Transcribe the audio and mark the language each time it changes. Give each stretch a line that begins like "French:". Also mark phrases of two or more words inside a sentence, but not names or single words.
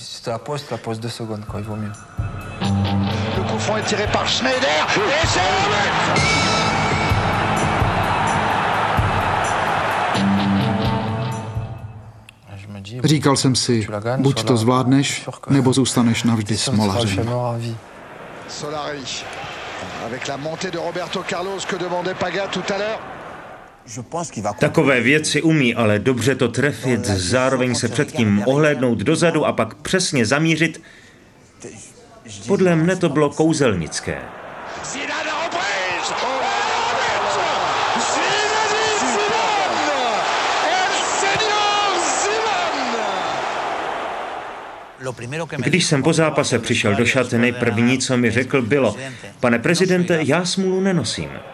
Czech: Říkal jsem si, buď to zvládneš, nebo zůstaneš navždy smolařem.
French: Avec la montée de Roberto Carlos que demandait Paga tout à l'heure.
Czech: Takové věci umí, ale dobře to trefit, zároveň se předtím ohlédnout dozadu a pak přesně zamířit. Podle mne to bylo kouzelnické. Když jsem po zápase přišel do šatny, první, co mi řekl, bylo: pane prezidente, já smůlu nenosím.